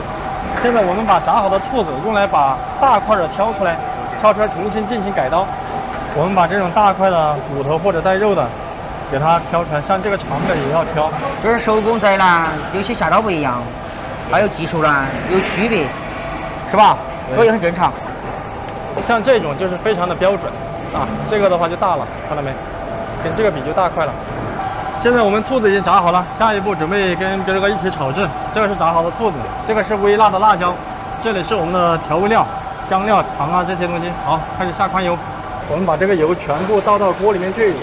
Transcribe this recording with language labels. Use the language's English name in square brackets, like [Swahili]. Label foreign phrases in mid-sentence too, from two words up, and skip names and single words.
[Chinese] 現在我們把炸好的兔子用來把大塊的挑出來重新進行改刀。我們把這種大塊的骨頭或者帶肉的給它挑出來，像這個長的也要挑。這是手工宰呢，有些下刀不一樣，還有技術呢有區別，是吧？這也很正常。像這種就是非常的標準啊，這個的話就大了，看到沒？跟這個比就大塊了。現在我們兔子已經炸好了，下一步準備跟這個一起炒制。這個是炸好的兔子，這個是微辣的辣椒，這裡是我們的調味料、香料、糖啊這些東西。好，開始下寬油，我們把這個油全部倒到鍋裡面去。